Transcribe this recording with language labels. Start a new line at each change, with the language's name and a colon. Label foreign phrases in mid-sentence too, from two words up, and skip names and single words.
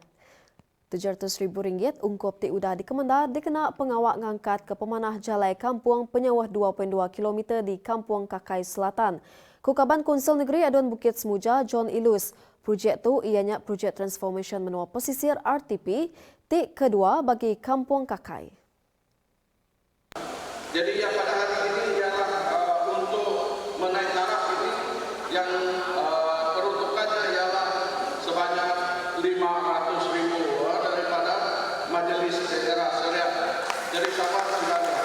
Iban: RM700,000 ungkup ti udah dikemenda dikena pengawak ngangkat ke pemanah jalai kampung penyawah 2.2 km di Kampung Kakai Selatan. Kukaban Konsul Negeri Aduan Bukit Semuja John Ilus.
Malay: Projek tu ianya projek transformation menua pesisir RTP ti kedua bagi Kampung Kakai. Jadi yang pada hari ini ialah untuk menaik taraf ini yang peruntukannya ialah sebanyak RM500,000 daripada Majlis Daerah Syariah dari Sabah dan